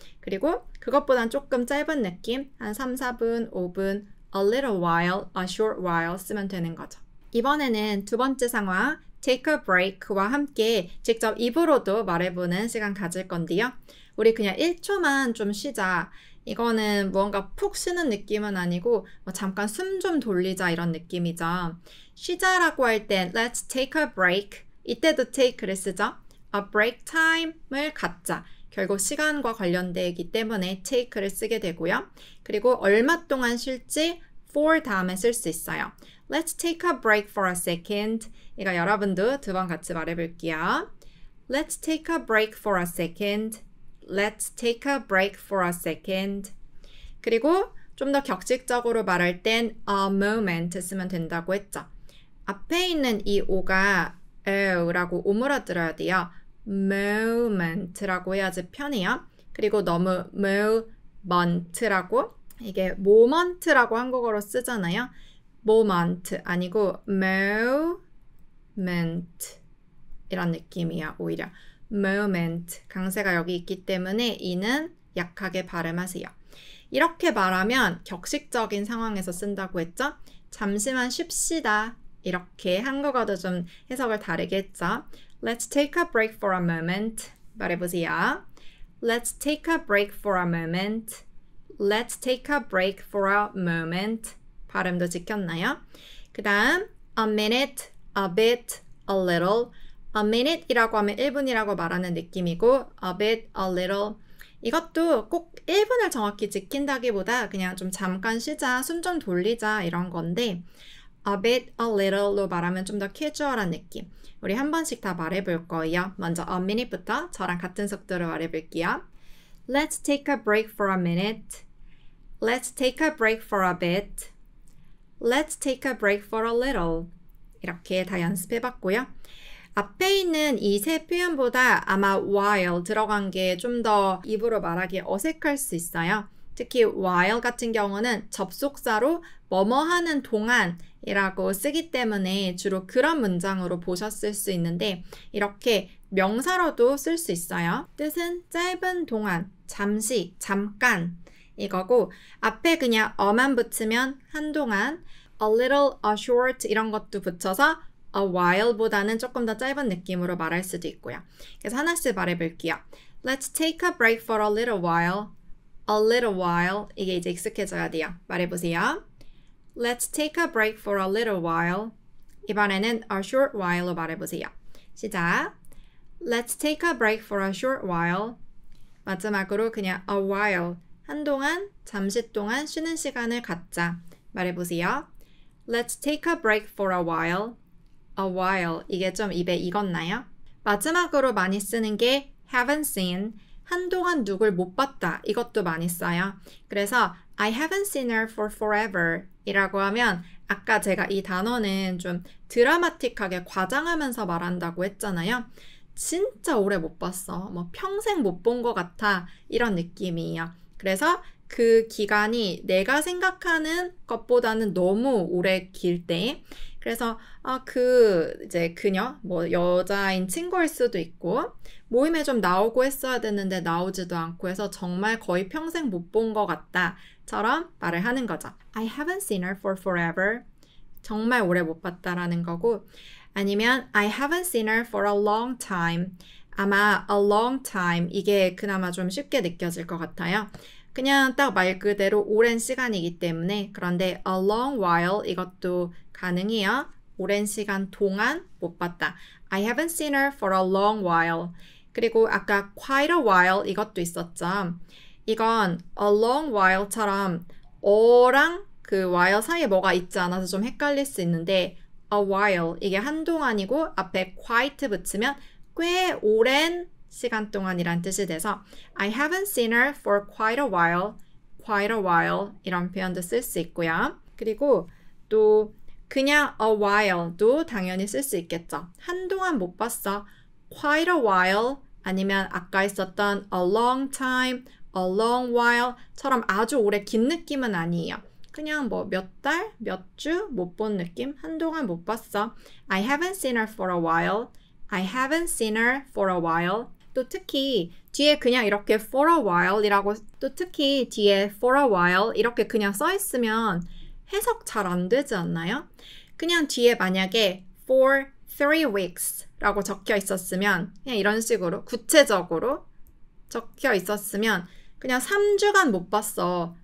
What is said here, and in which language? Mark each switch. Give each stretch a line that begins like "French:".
Korean: 그리고 그것보단 조금 짧은 느낌 한 3, 4분, 5분 a little while, a short while 쓰면 되는 거죠. 이번에는 두 번째 상황 take a break와 함께 직접 입으로도 말해보는 시간 가질 건데요. 우리 그냥 1초만 좀 쉬자. 이거는 무언가 푹 쉬는 느낌은 아니고 뭐 잠깐 숨 좀 돌리자 이런 느낌이죠. 쉬자라고 할 땐
English: let's take a break.
Korean: 이때도 take를 쓰죠. a break time을 갖자. 결국 시간과 관련되기 때문에 take를 쓰게 되고요. 그리고 얼마 동안 쉴지 for 다음에 쓸 수 있어요.
English: Let's take a break for a second.
Korean: 이거 여러분도 두 번 같이 말해볼게요.
English: Let's take a break for a second. Let's take a break for a second.
Korean: 그리고 좀 더 격식적으로 말할 땐 a moment 쓰면 된다고 했죠. 앞에 있는 이 o가 라고 오므라들어야 돼요. moment라고 해야지 편해요. 그리고 너무 moment라고 이게 moment라고 한국어로 쓰잖아요. moment 아니고 moment 이런 느낌이야 오히려. moment 강세가 여기 있기 때문에 이는 약하게 발음하세요. 이렇게 말하면 격식적인 상황에서 쓴다고 했죠. 잠시만 쉽시다. 이렇게 한국어도 좀 해석을 다르게 했죠.
English: Let's take a break for a moment.
Korean: 말해보세요.
English: Let's take a break for a moment. Let's take a break for a moment.
Korean: 발음도 지켰나요? 그 다음 a minute, a bit, a little. a minute 이라고 하면 1분이라고 말하는 느낌이고 a bit, a little 이것도 꼭 1분을 정확히 지킨다기보다 그냥 좀 잠깐 쉬자, 숨 좀 돌리자 이런 건데 a bit, a little로 말하면 좀 더 캐주얼한 느낌. 우리 한 번씩 다 말해볼 거예요. 먼저 a minute부터 저랑 같은 속도로 말해볼게요.
English: Let's take a break for a minute. Let's take a break for a bit. Let's take a break for a little.
Korean: 이렇게 다 연습해봤고요. 앞에 있는 이 세 표현보다 아마 while 들어간 게 좀 더 입으로 말하기 어색할 수 있어요. 특히 while 같은 경우는 접속사로 뭐뭐 하는 동안이라고 쓰기 때문에 주로 그런 문장으로 보셨을 수 있는데 이렇게 명사로도 쓸 수 있어요. 뜻은 짧은 동안, 잠시, 잠깐 이거고 앞에 그냥 어만 붙이면 한동안 a little, a short 이런 것도 붙여서 a while보다는 조금 더 짧은 느낌으로 말할 수도 있고요. 그래서 하나씩 말해볼게요.
English: Let's take a break for a little while. A little while.
Korean: 이게 이제 익숙해져야 돼요. 말해보세요.
English: Let's take a break for a little while.
Korean: 이번에는 a short while로 말해보세요. 시작.
English: Let's take a break for a short while.
Korean: 마지막으로 그냥
English: a while
Korean: 한동안, 잠시 동안 쉬는 시간을 갖자. 말해보세요.
English: Let's take a break for a while.
Korean: A while. 이게 좀 입에 익었나요? 마지막으로 많이 쓰는 게 haven't seen. 한동안 누굴 못 봤다. 이것도 많이 써요. 그래서
English: I haven't seen her for forever
Korean: 이라고 하면 아까 제가 이 단어는 좀 드라마틱하게 과장하면서 말한다고 했잖아요. 진짜 오래 못 봤어. 뭐 평생 못 본 것 같아. 이런 느낌이에요. 그래서 그 기간이 내가 생각하는 것보다는 너무 오래 길 때, 그래서 이제 그녀, 뭐 여자인 친구일 수도 있고 모임에 좀 나오고 했어야 됐는데 나오지도 않고 해서 정말 거의 평생 못 본 것 같다처럼 말을 하는 거죠.
English: I haven't seen her for forever.
Korean: 정말 오래 못 봤다라는 거고, 아니면
English: I haven't seen her for a long time.
Korean: 아마 a long time 이게 그나마 좀 쉽게 느껴질 것 같아요. 그냥 딱 말 그대로 오랜 시간이기 때문에. 그런데 a long while 이것도 가능해요. 오랜 시간 동안 못 봤다.
English: I haven't seen her for a long while.
Korean: 그리고 아까 quite a while 이것도 있었죠. 이건 a long while처럼 어랑 그 while 사이에 뭐가 있지 않아서 좀 헷갈릴 수 있는데 a while 이게 한동안이고 앞에 quite 붙이면 꽤 오랜 시간 동안이란 뜻이 돼서
English: I haven't seen her for quite a while
Korean: 이런 표현도 쓸 수 있고요. 그리고 또 그냥 a while도 당연히 쓸 수 있겠죠. 한동안 못 봤어. quite a while 아니면 아까 있었던 a long time, a long while처럼 아주 오래 긴 느낌은 아니에요. 그냥 뭐 몇 달, 몇 주 못 본 느낌? 한동안 못 봤어.
English: I haven't seen her for a while. I haven't seen her for a while.
Korean: 또 특히 뒤에 그냥 이렇게 for a while 이라고 또 특히 뒤에 for a while 이렇게 그냥 써 있으면 해석 잘 안 되지 않나요? 그냥 뒤에 만약에 for 3 weeks 라고 적혀 있었으면 그냥 이런 식으로 구체적으로 적혀 있었으면 그냥 3주간 못 봤어.